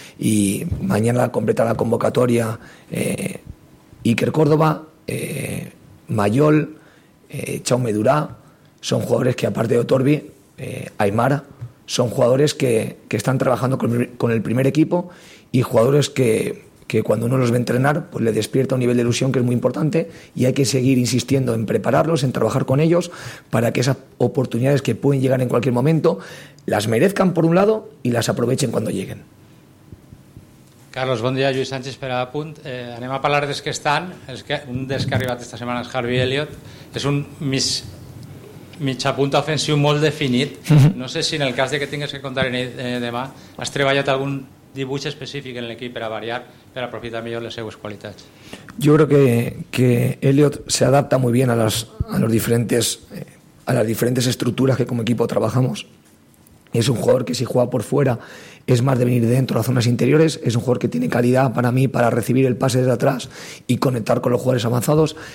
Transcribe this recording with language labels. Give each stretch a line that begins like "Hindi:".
Spanish: Y mañana completa la convocatoria Iker Córdoba, Mayol, Chaume Durá, son jugadores que, aparte de Otorbi, Aymara, son jugadores que están trabajando con el primer equipo, y jugadores que cuando uno los ve entrenar, pues le despierta un nivel de ilusión que es muy importante, y hay que seguir insistiendo en prepararlos, en trabajar con ellos, para que esas oportunidades que pueden llegar en cualquier momento las merezcan, por un lado, y las aprovechen cuando lleguen.
Catalan: Carlos, bon dia, Lluís Sánchez, per a punt. Anem a parlar dels que estan. És que un dels que ha arribat esta setmana és Harvey Elliott. És un mitjapunt ofensiu molt definit. No sé si en el cas de que tingues que comptar en ell demà, has treballat algun dibuix específic en l'equip per a variar, per aprofitar millor les seues qualitats.
Spanish: Yo creo que Elliot se adapta muy bien a las diferentes estructuras que como equipo trabajamos. Es un jugador que si juega por fuera es más de venir dentro a zonas interiores. Es un jugador que tiene calidad para mí para recibir el pase desde atrás y conectar con los jugadores avanzados.